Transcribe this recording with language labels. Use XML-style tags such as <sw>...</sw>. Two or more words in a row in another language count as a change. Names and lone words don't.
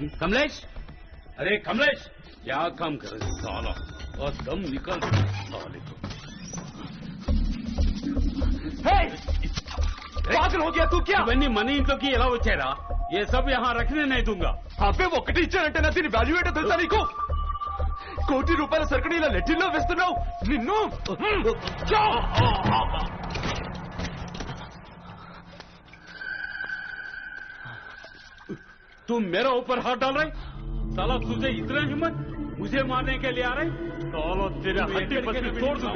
<hi>कमलेश, अरे कमलेश, क्या काम कर रहे साला? और दम निकल साले को। पागल हो गया तू क्या?</hi> <te>इवన్నీ మన ఇంట్లోకి ఎలా వచ్చారా?</te> <hi>ये सब यहाँ रखने नहीं दूंगा.</hi> <te>అబ్బే ఒకటి ఇచ్చానంటే నా దీని వాల్యూ ఏంటో తెలుసా నీకు? ₹1 కోటి సరుకుని ఇలా లెట్టిల్లో వేస్తున్నావు నిన్ను.</te> <hi>तुम मेरा ऊपर हाथ डाल रहे? साला तुझे इतना हिम्मत मुझे मारने के लिए आ रहे? साला तेरा हड्डी पसली तोड़ दूंगा.</hi>